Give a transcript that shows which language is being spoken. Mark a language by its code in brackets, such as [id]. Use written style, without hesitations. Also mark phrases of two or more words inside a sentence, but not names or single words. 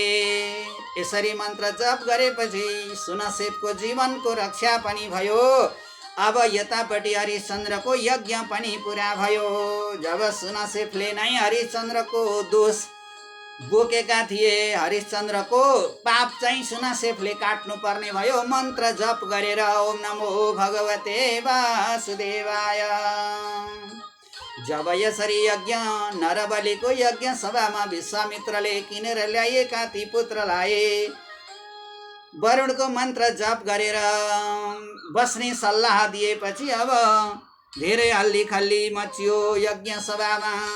[ne] यसरी मन्त्र जप गरेपछि सुनसेफको जीवनको रक्षा पनि भयो। अब यतापट्टि हरिश्चन्द्रको यज्ञ पनि पुरा भयो। जब सुनसेफले नै हरिश्चन्द्रको दोष बोकेका थिए, हरिश्चन्द्रको पाप चाहिँ सुनसेफले काट्नु पर्ने भयो। मन्त्र जप गरेर [sa] ओम नमो भगवते वासुदेवाय [ne] जब यसरी यज्ञ नरबलिको यज्ञ सभामा विश्वामित्रले किनेर ल्याइएका ती पुत्रलाई वरुणको मन्त्र जप गरेर बस्ने सल्लाह दिएपछि अब धेरै हल्ली खल्ली मचियो यज्ञ सभामा।